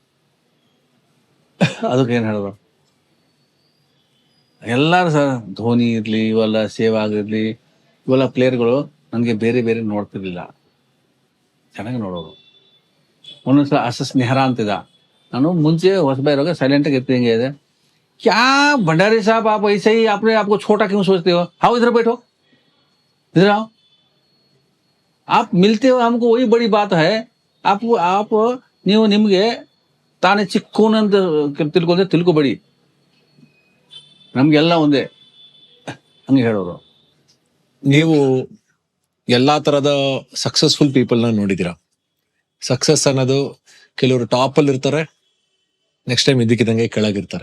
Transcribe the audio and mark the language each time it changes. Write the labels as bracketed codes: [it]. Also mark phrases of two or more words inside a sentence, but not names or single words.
[kn] ಅದಕ್ಕೆ ಏನು ಹೇಳೋದು, ಎಲ್ಲರೂ ಸರ್, ಧೋನಿ ಇರಲಿ ಇವೆಲ್ಲ ಸೇವಾಗ್ ಇರಲಿ, ಇವೆಲ್ಲ ಪ್ಲೇಯರ್ಗಳು ನನಗೆ ಬೇರೆ ನೋಡ್ತಿರ್ಲಿಲ್ಲ, ಚೆನ್ನಾಗಿ ನೋಡೋರು. ಒಂದೊಂದ್ಸಲ ಅಸಸ್ ನೆಹರಾ ಅಂತಿದ್ದ, ನಾನು ಮುಂಚೆ ಹೊಸಬ ಇರುವಾಗ ಸೈಲೆಂಟಾಗಿ ಇರ್ತೀನಿ, ಹಿಂಗೆ ಇದೆ, [hi] क्या भंडारी साहब आप ऐसे ही आपको छोटा क्यों सोचते हो, आओ इधर बैठो, इधर आओ, आप मिलते हो हमको वही बड़ी बात है. [kn] आप ನೀವು ನಿಮ್ಗೆ ತಾನೇ ಚಿಕ್ಕೋನು ಅಂತ ತಿಳ್ಕೊಂಡ್ರೆ ತಿಳ್ಕೊಬೇಡಿ, ನಮ್ಗೆಲ್ಲ ಒಂದೇ ಹಂಗೆ ಹೇಳೋರು. ನೀವು ಎಲ್ಲಾ ತರದ [en] successful people [kn] ನ ನೋಡಿದೀರಾ. ಸಕ್ಸಸ್ ಅನ್ನೋದು ಕೆಲವರು ಟಾಪ್ ಅಲ್ಲಿ ಇರ್ತಾರೆ, [en] next time [kn] ಇದ್ದಕ್ಕಿದ್ದಂಗೆ ಕೆಳಗಿರ್ತಾರೆ.